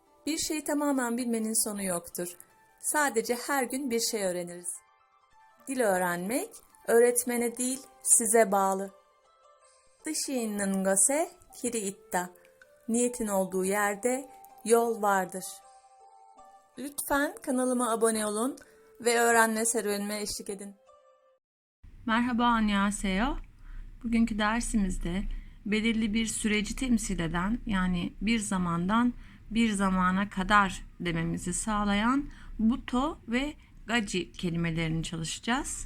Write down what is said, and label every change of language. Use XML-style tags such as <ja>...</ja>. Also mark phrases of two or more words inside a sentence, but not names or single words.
<tr>Bir şeyi tamamen bilmenin sonu yoktur. Sadece her gün bir şey öğreniriz. Dil öğrenmek, öğretmene değil, size bağlı.</tr> <ko>Dışı 있는 것에 길이 있다.</ko> <tr>Niyetin olduğu yerde yol vardır. Lütfen kanalıma abone olun ve öğrenme serüvenime eşlik edin. Merhaba, annyeonghaseyo. Bugünkü dersimizde belirli bir süreci temsil eden, yani bir zamandan bir zamana kadar dememizi sağlayan buto ve gaji kelimelerini çalışacağız.</tr>